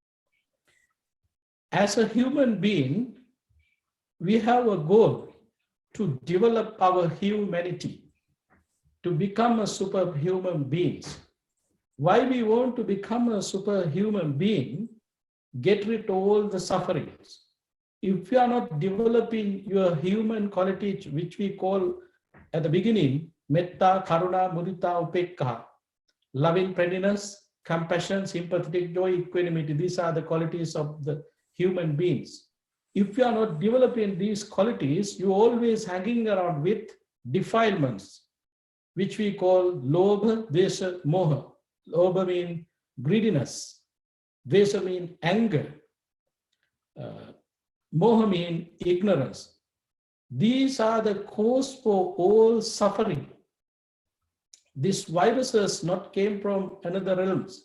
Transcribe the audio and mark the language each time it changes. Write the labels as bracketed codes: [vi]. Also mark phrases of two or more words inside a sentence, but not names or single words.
[en] As a human being, we have a goal to develop our humanity, to become a superhuman beings. Why we want to become a superhuman being? Get rid of all the sufferings. If you are not developing your human qualities, which we call at the beginning, [pi] metta, karuna, mudita, upekka, [en] loving friendliness, compassion, sympathetic joy, equanimity, these are the qualities of the human beings. If you are not developing these qualities, you always hanging around with defilements, which we call [pi] lobha, dvesha, moha. [en] Lobha means greediness, dvesha means anger, moha means ignorance. These are the cause for all suffering. This virus has not came from another realms.